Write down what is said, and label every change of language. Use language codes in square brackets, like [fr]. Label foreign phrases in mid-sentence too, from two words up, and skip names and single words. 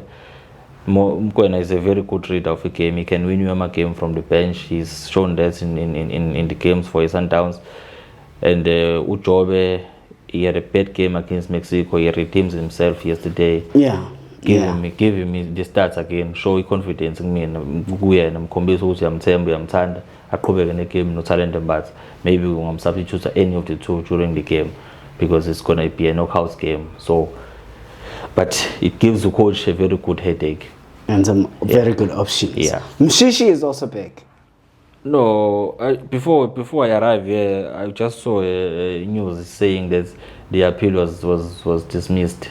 [en] Mkwena is a very good reader of a game. He can win you a game from the bench. He's shown that in the games for his Sundowns. And Ujobe, he had a bad game against Mexico. He redeems himself yesterday. Yeah. Give him the stats again. Show confidence in me. [nd] Nguye namkhombisa ukuthi yamthemba yamthanda. Aqhubeke negame [en] no talent, but maybe we will substitute any of the two during the game because it's gonna be a knockout game. So, but it gives the coach a very good headache and some very good options. Yeah. Mshishi is also back. No, before I arrived here, I just saw a news saying that the appeal was dismissed.